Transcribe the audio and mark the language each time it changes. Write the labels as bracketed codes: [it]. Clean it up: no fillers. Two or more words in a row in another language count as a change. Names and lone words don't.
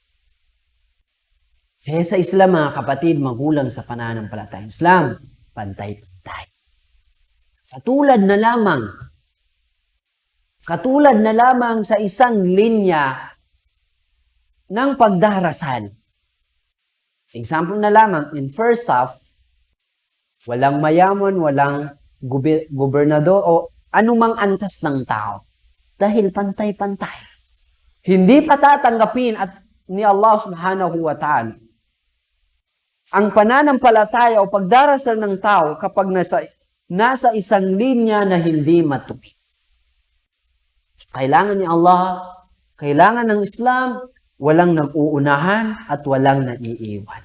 [tl] Kaya sa Islam, mga kapatid, magulang sa pananampalatayang Islam, pantay-pantay. Katulad na lamang sa isang linya ng pagdarasal. Example na lamang, [en] in first half, [tl] walang mayaman, walang gobernador o anumang antas ng tao. Dahil pantay-pantay. Hindi pa tatanggapin at ni Allah [ar] سبحانه وتعالى [tl] ang pananampalataya o pagdarasal ng tao kapag nasa isang linya na hindi matupi. Kailangan ni Allah, kailangan ng Islam, walang nag-uunahan at walang naiiwan.